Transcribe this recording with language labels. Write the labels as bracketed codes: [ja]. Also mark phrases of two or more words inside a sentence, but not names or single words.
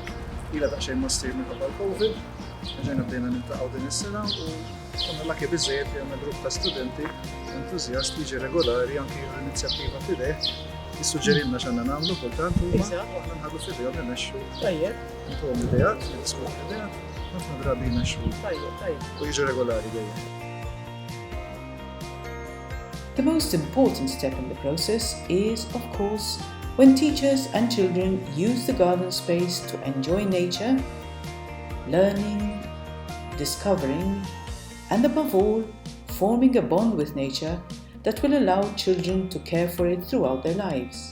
[mt] Ilha daqsxejn ma ssir minħabba l-Covid, ġejna bdejna niltaqgħu din is-sena u konna lucky biżżejjed li għandna grupp ta' studenti entużjasti jiġi regolari anke l-inizjattiva f'ideh jissuġġerilna x'għandna nagħmlu kultant huma u aħna nħadlu f'idejhom imexxu. Intuhom idejat, niddiskutu idejat, ħafna drabi jmexxu u jiġu regolari dejjem. [en] The most important step in the process is, of course, when teachers and children use the garden space to enjoy nature, learning, discovering, and above all, forming a bond with nature that will allow children to care for it throughout their lives.